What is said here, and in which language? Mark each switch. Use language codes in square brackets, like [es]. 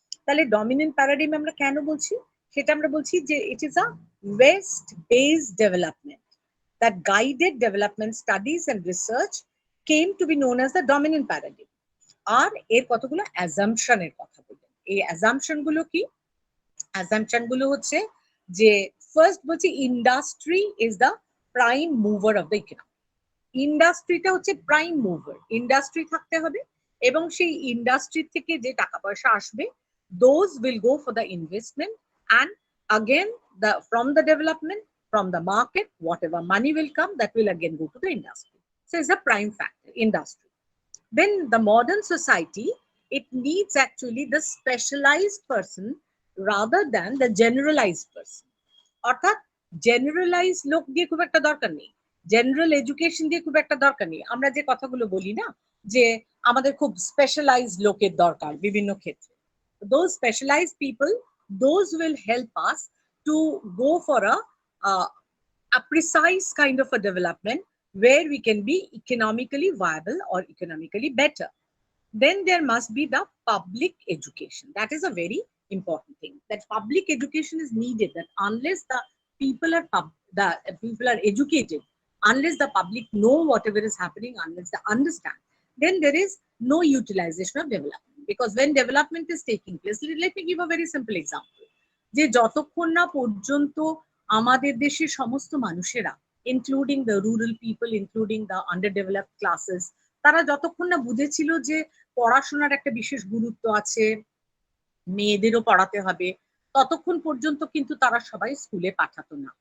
[bn] তাহলে ডমিনেন্ট প্যারাডিম আমরা কেন বলছি? সেটা আমরা বলছি যে [en] It is a west based development, that guided development studies and research came to be known as the dominant paradigm. [bn] আর এর কতগুলো অ্যাজাম্পশনের কথা বললেন। এই অ্যাজাম্পশন গুলো কি? অ্যাজাম্পশন গুলো হচ্ছে যে ফার্স্ট বলছি [en] Industry is the prime mover of the economy. [bn] ইন্ডাস্ট্রিটা হচ্ছে প্রাইম মুভার, ইন্ডাস্ট্রি থাকতে হবে, এবং সেই ইন্ডাস্ট্রি থেকে যে টাকা পয়সা আসবে, [en] those will go for the investment, and again from the development, from the market, whatever money will come, that will again go to the industry. So it's a prime factor, industry. Then the modern society, it needs actually the specialized person rather than the generalized person. [bn] অর্থাৎ generalise লোক দিয়ে খুব একটা দরকার নেই, general education দিয়ে খুব একটা দরকার নেই। আমরা যে কথাগুলো বলি না যে আমাদের খুব স্পেশালাইজড লোকের দরকার বিভিন্ন ক্ষেত্রে, [en] those specialized people, those will help us to go for a precise kind of a development where we can be economically viable or economically better. Then there must be the public education. That is a very important thing, that public education is needed, that unless the people are educated, unless the public know whatever is happening, unless they understand, then there is no utilization of development. Because when development is taking place, let me give a very simple example, [bn] যে যতক্ষণ না পর্যন্ত আমাদের দেশের সমস্ত মানুষেরা, [en] including the rural people, including the underdeveloped classes, [bn] তারা যতক্ষণ না বুঝেছিল যে পড়াশোনার একটা বিশেষ গুরুত্ব আছে, মেয়েদেরও পড়াতে হবে, ততক্ষণ পর্যন্ত কিন্তু তারা সবাই স্কুলে পাঠাতো না।